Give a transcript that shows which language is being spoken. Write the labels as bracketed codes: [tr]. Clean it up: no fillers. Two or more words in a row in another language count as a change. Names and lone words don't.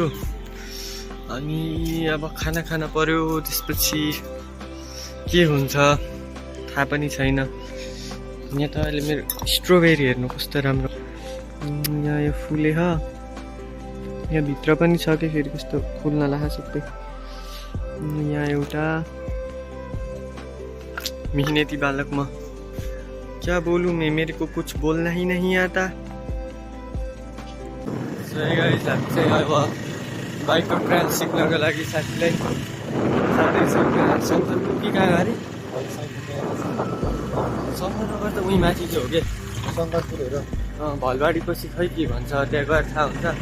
[ne] अनि अब खाना खान पर्यो, त्यसपछि के हुन्छ थाहा पनि छैन। यहाँ त अहिले मेरो स्ट्रबेरी हेर्नु कस्तो राम्रो, यहाँ यो फुले ह, यहाँ भित्र पनि छ कि फेरि कस्तो फुल्न लाग्छ सबै। यहाँ एउटा मेहनती बालक म [hi] क्या बोलूं मैं, मेरे को कुछ बोलना ही नहीं आता। [ne] हामी चाहिँ अब बाइकको ट्रायल सिक्नको लागि साथीलाई कि कहाँ अरे शङ्करनगर त उहीँ माथि चाहिँ हो कि शङ्करपुरहरू, भलबाडी पछि खै के भन्छ त्यहाँ गएर थाहा हुन्छ।